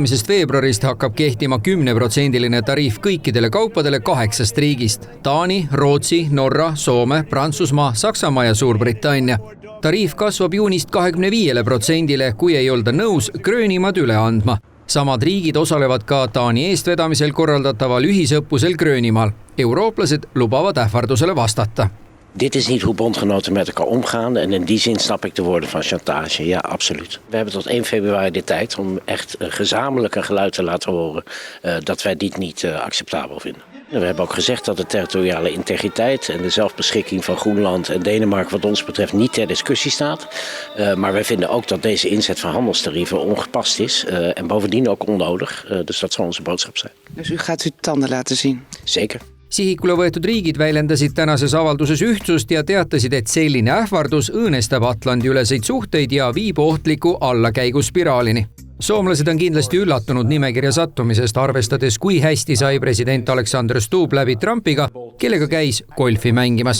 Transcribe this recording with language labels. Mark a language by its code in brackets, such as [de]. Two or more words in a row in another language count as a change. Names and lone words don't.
[et] veebruarist hakkab kehtima 10% tariif kõikidele kaupadele 8 riigist: Taani, Rootsi, Norra, Soome, Prantsusmaa, Saksamaa ja Suurbritannia. Tariif kasvab juunist 25%, kui ei olda nõus Gröönimaad üle andma. Samad riigid osalevad ka Taani eestvedamisel korraldataval ühisõppusel Gröönimaal. Eurooplased lubavad ähvardusele vastata. [nl] Dit is niet hoe bondgenoten met elkaar omgaan en in die zin snap ik de woorden van chantage. Ja, absoluut. We hebben tot 1 februari de tijd om echt gezamenlijk een geluid te laten horen dat wij dit niet acceptabel vinden. We hebben ook gezegd dat de territoriale integriteit en de zelfbeschikking van Groenland en Denemarken wat ons betreft niet ter discussie staat. Maar wij vinden ook dat deze inzet van handelstarieven ongepast is en bovendien ook onnodig. Dus dat zal onze boodschap zijn. Dus u gaat uw tanden laten zien? Zeker. [et] Sihikule võetud riigid väljendasid tänases avalduses ühtsust ja teatasid, et selline ähvardus õõnestab Atlandi üleseid suhteid ja viib ohtliku allakäiguspiraalini. Soomlased on kindlasti üllatunud nimekirja sattumisest, arvestades, kui hästi sai president Alexander Stubb läbi Trumpiga, kellega käis golfi mängimas.